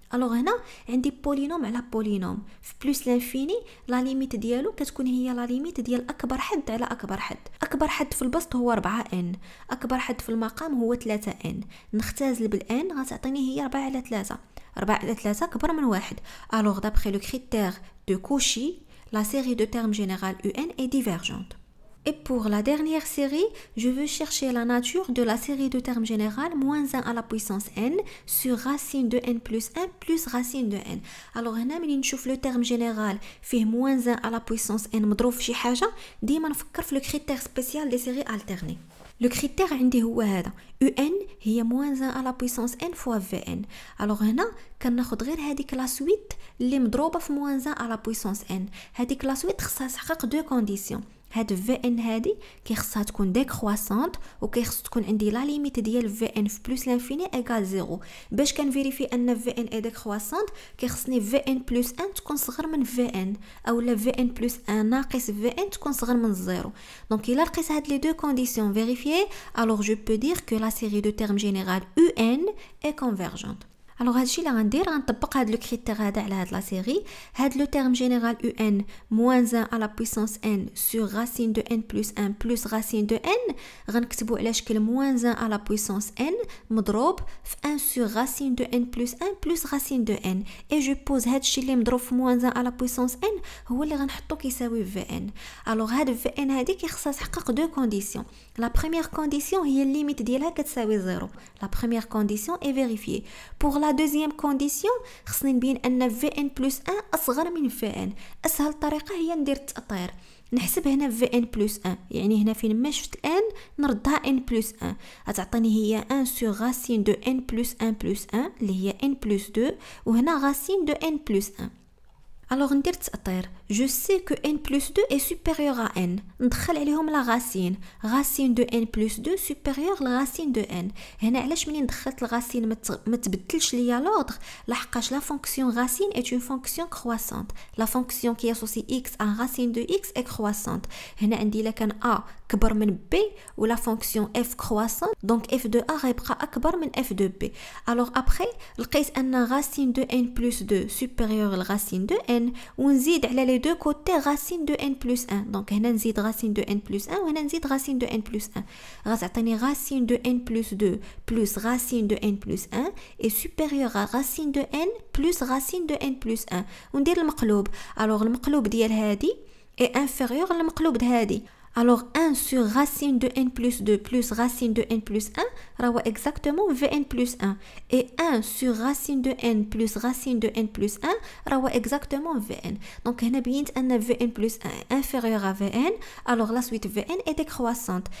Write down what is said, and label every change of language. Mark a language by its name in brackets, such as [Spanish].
[Arabic] الوغ هنا عندي بولينوم على بولينوم في بلس لانفيني لا ليميت ديالو كتكون هي لا ليميت ديال اكبر حد على اكبر حد. اكبر حد في البسط هو 4 ان، اكبر حد في المقام هو 3 ان. نختزل بالان غتعطيني هي 4 على 3. 4 على 3 كبر من 1. [French] الوغ دابري لو كريتير دو كوشي لا série de termes général un est divergente. Et pour la dernière série, je veux chercher la nature de la série de termes général moins 1 à la puissance n sur racine de n plus 1 plus racine de n. [Arabic] Alors هنا ملي نشوف لو terme général فيه moins 1 à la puissance n مضروب في شي حاجة ديما نفكر في لو كريتير سبيسيال دي سيري الترني. [French] لو كريتير عندي هو هذا un هي moins 1 à la puissance n fois vn. [Arabic] alors هنا كناخد غير هذيك لا سويت اللي مضروبه في moins 1 à la puissance n. هذيك لا سويت خصها تحقق دو كونديسيون. هاد في ان هادي كيخصها تكون ديكرواسونت وكيخص تكون عندي لا ليميت ديال في ان في بلس لانفيني ايغال 0. باش كنفيريفي ان في ان اي ديكرواسونت كيخصني في ان بلس 1 تكون صغر من في ان اولا في ان بلس 1 ناقص في ان تكون صغر من 0. دونك الا لقيت هاد لي دو كونديسيون فيريفيي [French] alors je peux dire que la série de termes général UN est convergente. [Arabic] Alors هادشي اللي غندير غنطبق هاد لو كريتير هذا على هاد لا سيري. [French] هاد لو تيرم جينيرال UN moins 1 à la puissance n sur racine de n plus 1 plus racine de n غنكتبو على شكل moins 1 à la puissance n مضروب في 1 sur racine de n plus 1 plus racine de n et je pose هادشي اللي مضروب في moins 1 à la puissance n هو اللي غنحطو كيساوي في n. [Arabic] alors هاد في n هادي كيخصها تحقق دو كونديسيون. [French] la première condition [Arabic] هي الليميت ديالها كتساوي 0. [French] la première condition est vérifiée. pour la deuxième condition [Arabic] خصني نبين ان في ان بلس 1 اصغر من في ان. اسهل طريقه هي ندير التأطير. نحسب هنا في ان بلس 1 يعني هنا فين ما شفت الان نردها ان بلس 1 غتعطيني هي 1 sur racine de n plus 1 plus 1 اللي هي n plus 2 وهنا racine de n plus 1. alors ندير التأطير. [French] je sais que n plus 2 est supérieur à n. [Arabic] ندخل عليهم لا racine. [French] racine de n plus 2 supérieur la racine de n. [Arabic] هنا علاش منين دخلت الغاسين ما تبدلش ليا لوردر لحقاش لا فونكسيون racine [French] est une fonction croissante. la fonction qui associe x à racine de x est croissante. [Arabic] هنا عندي الا كان a كبر من b ولا فونكسيون f croissante donc f de a غيبقى اكبر من f de b. [French] alors après لقيت ان racine de n plus 2 supérieur la racine de n ونزيد على لي دو كوتي racine de n plus 1. دونك هنا نزيد racine de n plus 1 وهنا نزيد racine de n plus 1 غتعطيني racine de n plus 2 plus racine de n plus 1 est supérieur à racine de n plus racine de n plus 1 وندير المقلوب. [Arabic] alors المقلوب ديال هادي [French] est inférieur [Arabic] للمقلوب د هادي. [French] alors 1 sur racine de n plus 2 plus racine de n plus 1 راهو exactement vn plus 1 et 1 sur racine de n plus racine de n plus 1 راهو exactement vn. donc [Arabic] هنا بينت ان [French] vn plus 1 inférieur à vn. alors la suite vn est décroissante.